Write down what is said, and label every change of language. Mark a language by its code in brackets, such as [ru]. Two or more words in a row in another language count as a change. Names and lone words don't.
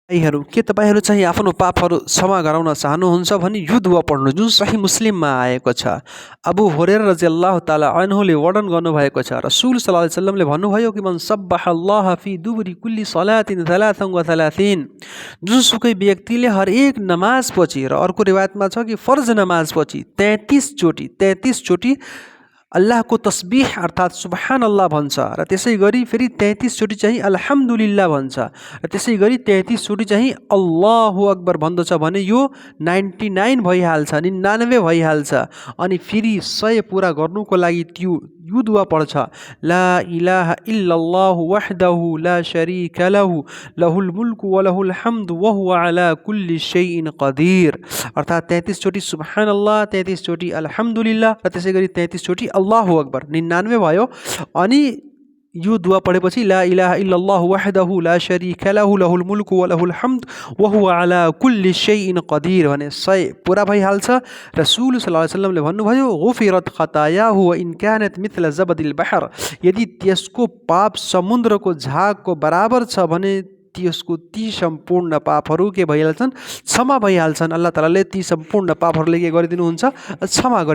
[ne] भाइहरू, के तपाईँहरू चाहिँ आफ्नो पापहरू क्षमा गराउन चाहनुहुन्छ भने यो दुआ पढ्नु, जुन सही मुस्लिममा आएको छ। अबू हुरैरा [ar] رضي الله تعالى عنه [ne] वर्णन गर्नुभएको छ, रसूल [ar] صلى الله عليه وسلم [ne] भन्नुभयो कि [ar] من سبح الله في دبر كل صلاة ثلاثا وثلاثين, [ne] जुनसुकै व्यक्तिले हरेक नमाजपछि, र अर्को रिवायतमा छ कि फर्ज नमाजपछि 33 चोटि अल्लाहको तस्बिह अर्थात् [ar] سبحان الله [ne] भन्छ, र त्यसै गरी फेरि 33 चोटि चाहिँ अल्हम्दुलिल्लाह भन्छ, र त्यसै गरी 33 चोटि चाहिँ [ar] الله أكبر [ne] भन्दछ भने यो 99 भइहाल्छ, 99 भइहाल्छ। अनि फेरि 100 पुरा गर्नुको लागि यो दुआ पढ्छ, [ar] لا إله إلا الله وحده لا شريك له له الملك وله الحمد وهو على كل شيء قدير. [ne] अर्थात् 33 चोटि सुबहानल्लाह, 33 चोटि अल्हम्दुलिल्लाह, र त्यसै गरी 33 चोटि [ar] الله أكبر, [ne] 99 भयो। अनि यो दुआ पढेपछि [ar] لا إله إلا الله وحده لا شريك له له الملك وله الحمد وهو على كل شيء قدير [ne] भने 100 पुरा भइहाल्छ। रसूल [ar] صلى الله عليه وسلم [ne] भन्नुभयो, [ar] غفرت خطاياه وإن كانت مثل زبد البحر, [ne] यदि त्यसको पाप समुद्रको झागको बराबर छ भने त्यसको ती सम्पूर्ण पापहरू के भइहाल्छन्, क्षमा भइहाल्छन्। [ar] الله تعالى [ne] ती सम्पूर्ण पापहरूले के गरिदिनुहुन्छ, क्षमा गरिदिनुहुन्छ।